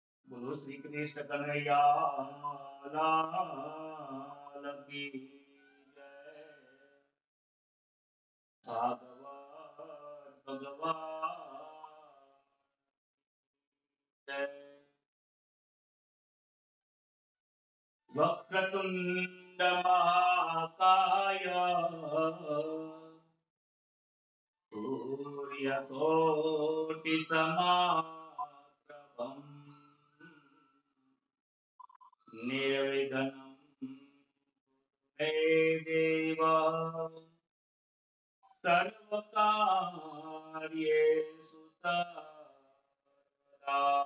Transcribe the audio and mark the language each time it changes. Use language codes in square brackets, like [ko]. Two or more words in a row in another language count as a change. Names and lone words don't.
[hi] बोलो श्री कृष्ण कन्हैया लाल की जय। भागवत भगवान जय। [sa] वक्रतुंड महाकाय सूर्यकोटि समाप्रभम् निर्विघ्नं मे देव सर्वकार्येषु सर्वदा।